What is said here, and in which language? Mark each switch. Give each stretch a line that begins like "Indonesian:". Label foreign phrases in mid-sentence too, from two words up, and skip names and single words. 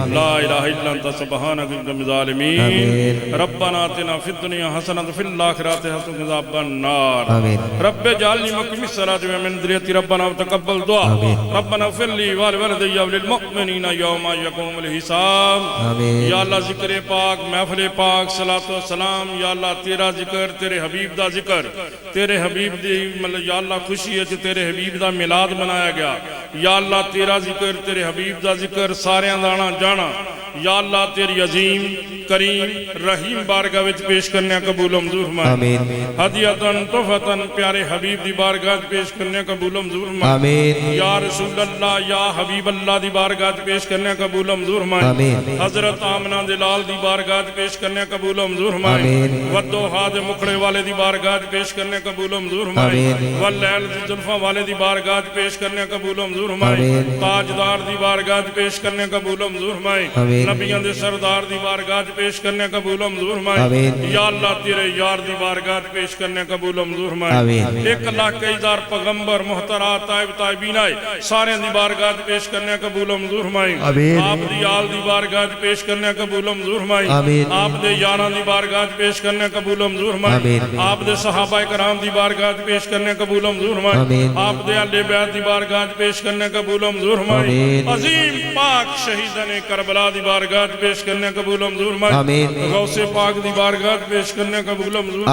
Arabic: لا اله الا انت سبحانك اننا من الظالمين آمين ربنا آتنا في الدنيا حسنة وفي الآخرة حسنة وقنا عذاب النار آمين رب اجعلني مقيم الصلاة ومن ذريتي ربنا وتقبل دعاء ربنا اغفر لي ولوالدي وللمؤمنين يوم يقوم الحساب آمین یا اللہ
Punjabi: ذکر پاک محفل پاک صلاۃ و سلام
Arabic: یا اللہ
Punjabi: تیرا ذکر تیرے حبیب دا ذکر تیرے حبیب دی
Arabic: یا اللہ
Punjabi: خوشی ہے تیرے حبیب دا میلاد منایا گیا
Arabic: یا اللہ
Punjabi: تیرا ذکر تیرے حبیب دا ذکر سارے دانا جانا
Arabic: یا اللہ
Punjabi: تیری عظیم کریم رحیم بارگاہ وچ پیش کرنے قبول و منظور فرما
Arabic: آمین ہدیۃً تحفۃً
Punjabi: پیارے حبیب دی بارگاہ وچ پیش کرنے قبول و منظور فرما
Arabic: آمین یا رسول اللہ یا حبیب اللہ
Punjabi: دی بارگاہ وچ پیش کرنے قبول و منظور فرما
Arabic: آمین
Punjabi: حضرت آمنہ دلال دی بارگاہ وچ پیش کرنے قبول و منظور فرما
Arabic: آمین
Punjabi: ودوحا دے مکھڑے والے دی بارگاہ وچ پیش کرنے قبول و منظور فرما
Arabic: آمین
Punjabi: واللیل دی زلفاں والے دی بارگاہ وچ پیش کرنے قبول و منظور فرما
Arabic: آمین
Punjabi: تاجدار دی بارگاہ وچ پیش کرنے قبول و منظور فرما
Arabic: آمین
Punjabi: نبیوں دے سردار دی بارگاہ وچ پیش کرنے قبول و منظور فرما
Arabic: آمین یا اللہ
Punjabi: تیرے یار دی بارگاہ وچ پیش کرنے قبول و منظور فرما
Arabic: آمین
Punjabi: 1,01,000 پیغمبر محترات طائب طائبین آئے سارے دی بارگاہ وچ پیش کرنے قبول و منظور فرما
Arabic: آمین
Punjabi: آپ دی آل دی بارگاہ وچ پیش کرنے قبول و منظور فرما
Arabic: آمین
Punjabi: آپ دے یاراں دی بارگاہ وچ پیش کرنے قبول و منظور فرما
Arabic: آمین
Punjabi: آپ دے صحابہ کرام دی بارگاہ وچ پیش کرنے قبول و منظور فرما
Arabic: آمین
Punjabi: آپ دے اہل بیت دی بارگاہ وچ پیش کرنے قبول و منظور فرما
Arabic: آمین
Punjabi: عظیم پاک شہیدان کربلا دی بارگاہ وچ پیش کرنے قبول و منظور فرما
Arabic: آمین
Punjabi: غوث پاک دی بارگاہ وچ پیش کرنے قبول و منظور